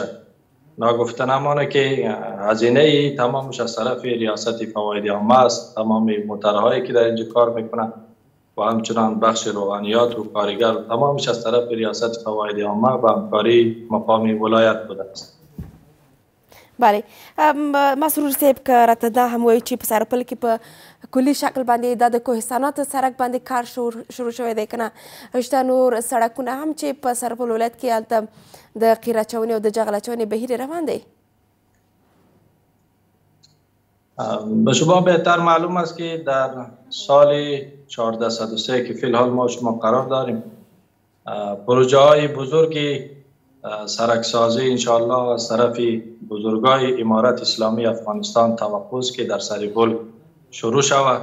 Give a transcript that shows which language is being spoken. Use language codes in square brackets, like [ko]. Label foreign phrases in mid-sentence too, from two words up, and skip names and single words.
[fa] ناگفته نمانه که هزینه تمامش از طرف ریاست فواید عامه است. تمام موترهایی که در اینجا کار میکنن و همچنان بخش روحانیات و کارگر تمامش از طرف ریاست فواید عامه و همکاری مقام ولایت بوده است. [ps] بله مسرور صاحب، که راته دا هم وایي چې په سرپل کې په کلي شکل باندې دا د کوهستانات سړک باندې کار شروع شوی دی که نه شته نور سړکونه هم چې په سرپل ولایت کې هلته د قیر اچونې او د جغل اچونې بهیر روان دی؟ [fa] به شما بهتر معلوم است که در سال 1403 که فی الحال ما شما قرار داریم پروژه های بزرگی سرکسازی انشاءالله از طرف بزرگای امارت اسلامی افغانستان توقع است که در سرپل شروع شود.